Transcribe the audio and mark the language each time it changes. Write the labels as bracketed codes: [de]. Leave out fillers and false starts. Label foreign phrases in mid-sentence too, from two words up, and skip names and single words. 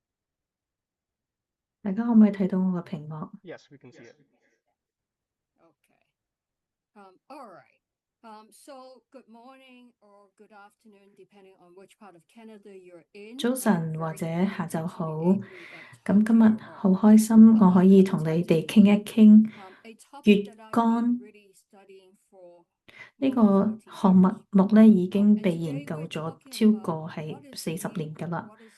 [yue] 大家可唔可以睇到我嘅屏幕？ [en] Yes, we can see it. Okay. All right. So good morning or good afternoon, depending on which part of Canada you're in. [yue] 早晨或者下晝好。咁今日好開心，我可以同你哋傾一傾乙肝呢個項目咧，已經被研究咗超過係40年㗎啦。